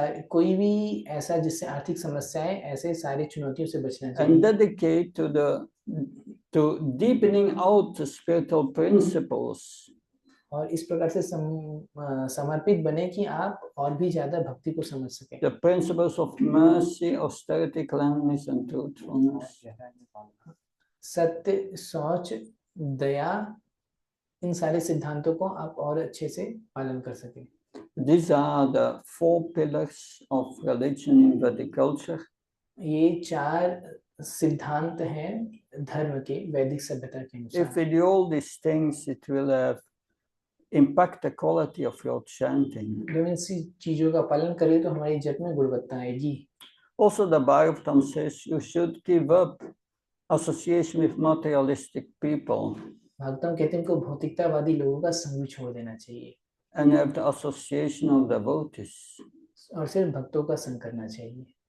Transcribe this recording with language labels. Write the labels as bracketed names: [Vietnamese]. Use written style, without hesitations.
[Hindi] कोई भी ऐसा जिससे आर्थिक समस्याएं, ऐसे सारी चुनौतियों से बचना चाहिए. [English] And dedicate to deepening out the spiritual principles. [Hindi] और इस प्रकार से समर्पित बने कि आप और भी ज्यादा भक्ति को समझ सकें. [English] The principles of mercy, austerity, cleanliness, and truthfulness. [Hindi] सत्य, शौच, दया, इन सारे सिद्धांतों को आप और अच्छे से पालन कर सकें. [English] These are the 4 pillars of religion in Vedic culture. [Hindi] ये 4 सिद्धांत हैं धर्म के वैदिक सभ्यता के अनुसार. [English] If we do all these things, it will impact the quality of your chanting. [Hindi] जब इन चीजों का पालन करें तो हमारी जप में गुणवत्ता आएगी. [English] Also, the Bhagavatam says you should give up association with materialistic people. [Hindi] Bhagavatam कहते हैं को भौतिकतावादी लोगों का संग छोड़ देना चाहिए. [English] And have the association of devotees. [Hindi] और सिर्फ भक्तों का संग करना चाहिए.